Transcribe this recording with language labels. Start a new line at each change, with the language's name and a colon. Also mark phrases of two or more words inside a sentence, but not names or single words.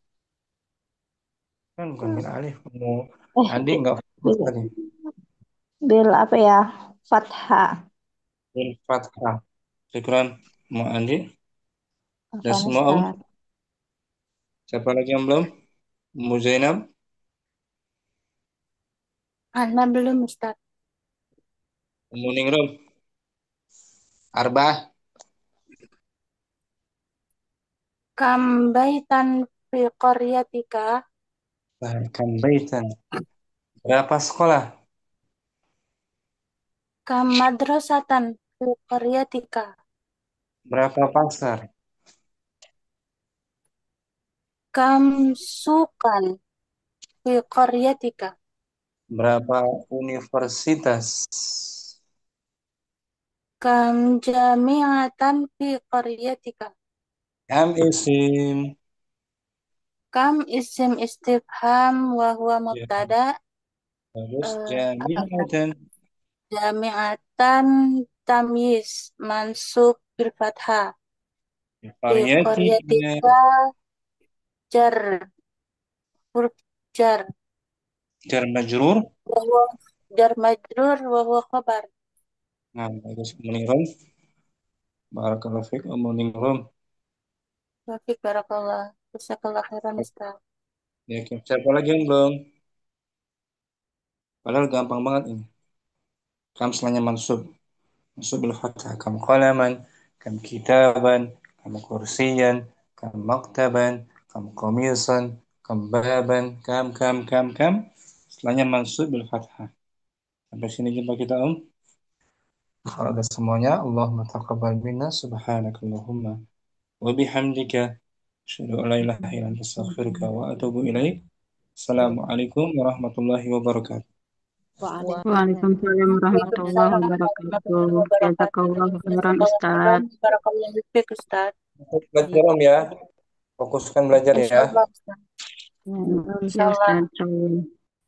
Indonesian: Kan bukan
Arabic: بالألف.
Indonesian: Andi nggak fokus tadi. Bil apa ya? Fathah.
Arabic: بالفتحة.
Indonesian: Syukran mau Andi. Dan Afwan, semua Ustaz. Siapa lagi yang belum? Mu Zainab. Ana belum Ustaz. Mu Ningrum.
Arabic: Arba'ah. كم بيتا في قريتك. كم بيتا.
Indonesian: Berapa sekolah?
Arabic: كم مدرسة في قريتك.
Indonesian: Berapa pasar?
Arabic: كم سوقا في قريتك.
Indonesian: Berapa universitas?
Arabic: كم جامعة في قريتك. كم اسم. كم اسم استفهام وهو
Indonesian: Ya.
Arabic: mubtada.
Indonesian: Terus Apa?
Arabic: jami'atan. جامعة تمييز منصوب بالفتحة. Fi Qaryatika. قريتك جار حرف جر. جار مجرور. وهو جار مجرور وهو خبر.
Indonesian: Nah, bagus meningrum.
Arabic: بارك الله فيك meningrum. وفيك بارك الله جزاك الله خيرا Ustaz.
Indonesian: Ya, siapa lagi yang belum? Padahal gampang banget ini. Kam setelahnya mansub.
Arabic: منصوب بالفتحة. كم قلما كم كتابا كم كرسيا كم مكتبا كم قميصا كم بابا كم.
Indonesian: Setelahnya
Arabic: منصوب بالفتحة.
Indonesian: Sampai sini jumpa kita, Om. Kalau ada semuanya,
Arabic: اللهم تقبل منا سبحانك اللهم وبحمدك أشهد أن لا إله إلا أنت أستغفرك وأتوب إليك. السلام عليكم ورحمة الله وبركاته. وعليكم السلام ورحمة الله وبركاته. جزاك الله خيرا Ustaz. بارك الله فيك Ustaz.
Indonesian: Belajar, Om, ya. Fokuskan belajar ya.
Arabic: Insyaallah Ustaz.
Indonesian: Ya,
Arabic: Insyaallah. Ustaz.